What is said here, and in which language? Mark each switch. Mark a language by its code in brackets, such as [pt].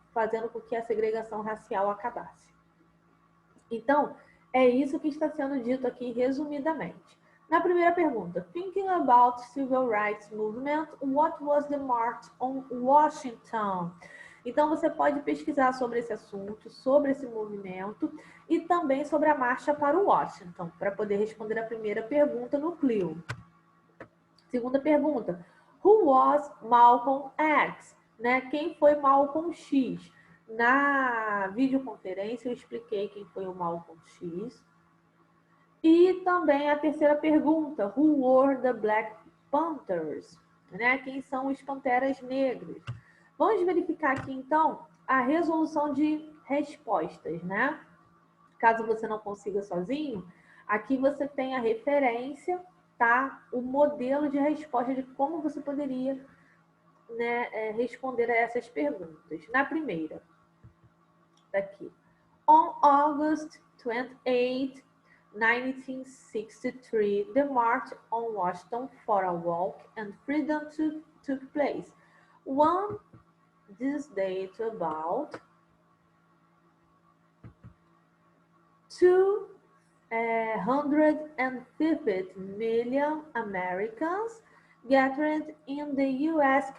[pt] Fazendo com que a segregação racial acabasse. Então, é isso que está sendo dito aqui resumidamente. Na primeira pergunta, [en] thinking about civil rights movement, what was the march on Washington? [pt] Então, você pode pesquisar sobre esse assunto, sobre esse movimento e também sobre a marcha para o Washington, para poder responder a primeira pergunta no Clio. Segunda pergunta, [en] who was Malcolm X? [pt] Quem foi Malcolm X? Na videoconferência eu expliquei quem foi o Malcolm X. E também a terceira pergunta, [en] who were the Black Panthers? [pt] Quem são os Panteras Negras? Vamos verificar aqui, então, a resolução de respostas, Caso você não consiga sozinho, aqui você tem a referência, tá? O modelo de resposta de como você poderia, responder a essas perguntas. Na primeira, daqui. [en] On August 28, 1963, the March on Washington for a Walk and Freedom took place. One this date about 250 million Americans gathered in the U.S.